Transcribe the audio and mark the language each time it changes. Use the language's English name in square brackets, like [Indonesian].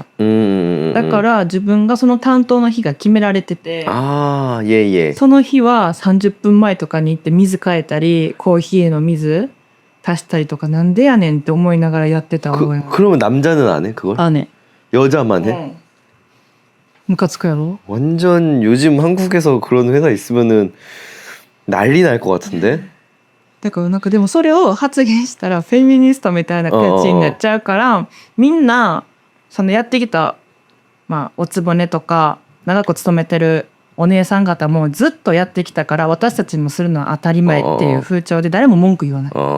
[Japanese] だから自分がその担当の日が決められてて、その日は30分前とかに行って水変えたり、コーヒーの水足したりとかなんでやねんって思いながらやってた覚えが。 [Korean] 그러면 남자는 안 해? 그걸? 안 해. 여자만 해? [Japanese] ムカつくやろ? [Korean] 완전 요즘 한국에서 그런 회사 있으면은 난리 날 것 같은데? [Japanese] だからなんかでもそれを発言したらフェミニストみたいな感じになっちゃうから、みんなそのやってきた、まあ、おつぼねとか長く勤めてるお姉さん方もずっとやってきたから私たちもするのは当たり前っていう風潮で誰も文句言わない。